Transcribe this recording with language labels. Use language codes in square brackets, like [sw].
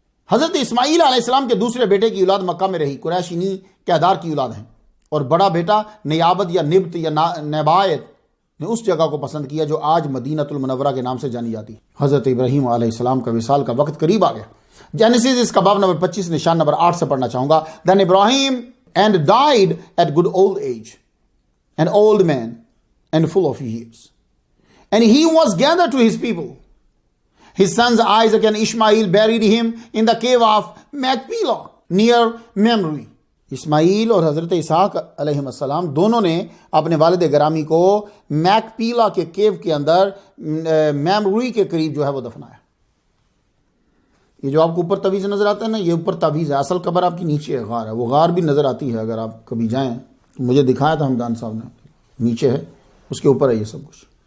[ur] حضرت اسماعیل علیہ السلام کے دوسرے بیٹے کی اولاد مکہ میں رہی، قریشینی کیدار کی اولاد ہیں، اور بڑا بیٹا نیابت یا نبت یا نبایت نے اس جگہ کو پسند کیا جو آج مدینۃ المنورہ کے نام سے جانی جاتی۔ حضرت ابراہیم علیہ السلام کا وصال کا وقت قریب آ گیا۔ جینیسس اس کا باب نمبر 25 نشان نمبر 8 سے پڑھنا چاہوں گا۔ [en] Then Ibrahim and died at good old age, an old man and full of years. And he was gathered to his people. His sons Isaac and Ishmael buried him in the cave of Machpelah near Mamre. [ur] اسماعیل اور حضرت اسحاق علیہ السلام دونوں نے اپنے والد گرامی کو میکپیلا کے کیو کے اندر میموری کے قریب جو ہے وہ دفنایا. یہ جو آپ کو اوپر تویز نظر آتا ہے نا، یہ اوپر تویز ہے، اصل قبر آپ کی نیچے ہے، غار ہے. وہ غار بھی نظر آتی ہے اگر آپ کبھی جائیں تو، مجھے دکھایا تھا ہمدان صاحب نے، نیچے ہے، اس کے اوپر ہے یہ سب کچھ.